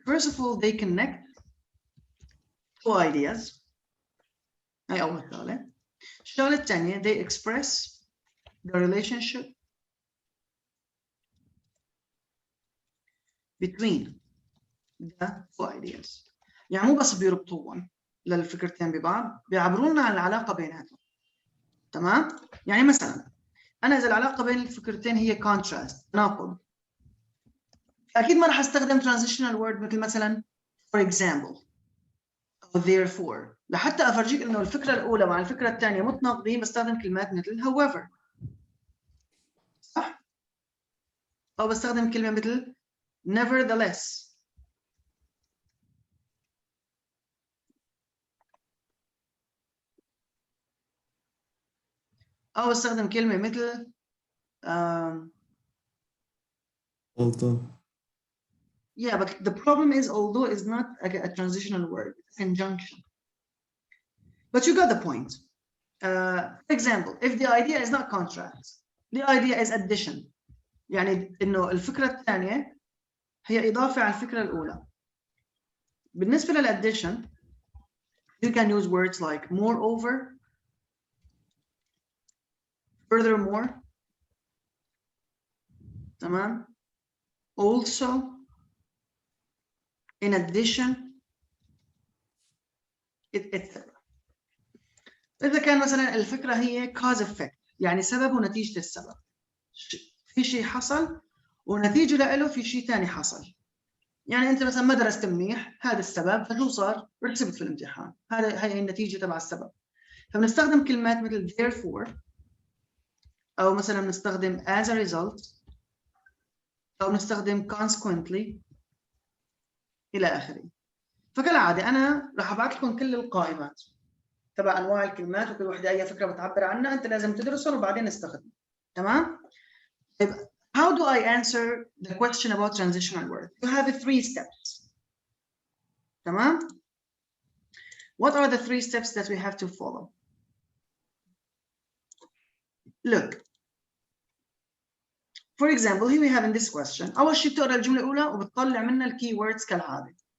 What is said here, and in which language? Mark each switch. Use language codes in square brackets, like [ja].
[en] First of all, they connect two ideas. [ar] هاي أول شغلة. الشغلة الثانية, [en] they express the relationship between the two ideas. [ar] يعني مو بس بيربطوهم للفكرتين ببعض، بيعبرونا عن العلاقة بيناتهم. تمام؟ يعني مثلا أنا إذا العلاقة بين الفكرتين هي contrast، تناقض، أكيد ما راح أستخدم transitional word مثل مثلا for example أو therefore. لحتى أفرجيك إنه الفكرة الأولى مع الفكرة الثانية متناقضين بستخدم كلمات مثل however. صح؟ أو بستخدم كلمة مثل nevertheless. أو بستخدم كلمة مثل [en] although. Yeah, but the problem is although is not a transitional word, it's conjunction. But you got the point. For example, if the idea is not contrast, the idea is addition. [ar] يعني إنه الفكرة الثانية هي إضافة على الفكرة الأولى. بالنسبة للaddition, [en] you can use words like moreover, furthermore, تمام? Also, in addition, etc. [ar] إذا كان مثلا الفكرة هي cause effect، يعني سبب ونتيجة السبب. في شيء حصل ونتيجة له في شيء ثاني حصل. يعني أنت مثلا ما درست منيح، هذا السبب، فشو صار؟ رسبت في الامتحان. هي النتيجة تبع السبب. فبنستخدم كلمات مثل therefore، أو مثلا بنستخدم [en] as a result، [ar] أو بنستخدم consequently إلى آخره. فكالعادة أنا راح أبعث لكم كل القائمات تبع أنواع الكلمات، وكل وحدة أي فكرة بتعبر عنها أنت لازم تدرسهم وبعدين نستخدم. تمام؟ طيب [en] how do I answer the question about transitional words? You have 3 steps. تمام؟ What are the 3 steps that we have to follow? Look. For example, here we have in this question. [ar] أول شيء بتقرأ الجملة الأولى وبتطلع منها الكي words كالعادة.